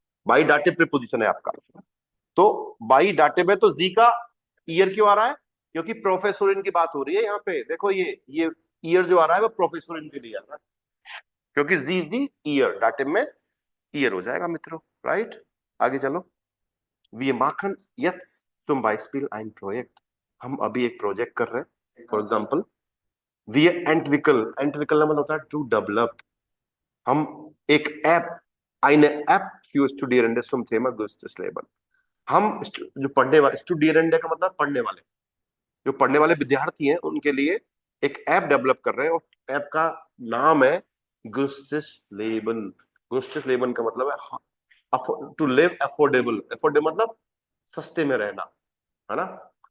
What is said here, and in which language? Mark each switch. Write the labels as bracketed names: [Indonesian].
[Hindi] By dative preposition है आपका. तो बाई डाटिव है तो जी का ईयर क्यों आ रहा है? क्योंकि प्रोफेसोरिन की बात हो रही है यहाँ पे. देखो ये ईयर जो आ रहा है वो प्रोफेसोरिन के लिए आ रहा है, क्योंकि जी ईयर, डाटिव में ईयर हो जाएगा मित्रों. राइट, आगे चलो. [German] Wir machen jetzt zum Beispiel ein Projekt. [Hindi] हम अभी एक प्रोजेक्ट कर रहे हैं. For example [German] wir entwickeln, entwickeln [Hindi] मतलब होता है टू डेवलप. हम एक app, [German] eine App für Studierende zum Thema Gustes Leben. [Hindi] हम जो पढ़ने वाले, स्टूडियरेंडे का मतलब पढ़ने वाले, जो पढ़ने वाले विद्यार्थी हैं उनके लिए एक ऐप डेवलप कर रहे हैं, और ऐप का नाम है गुस्टिस लेबन. गुस्टिस लेबन का मतलब है [English] To live affordable. [Hindi] अफोर्डेबल मतलब सस्ते में रहना, है ना.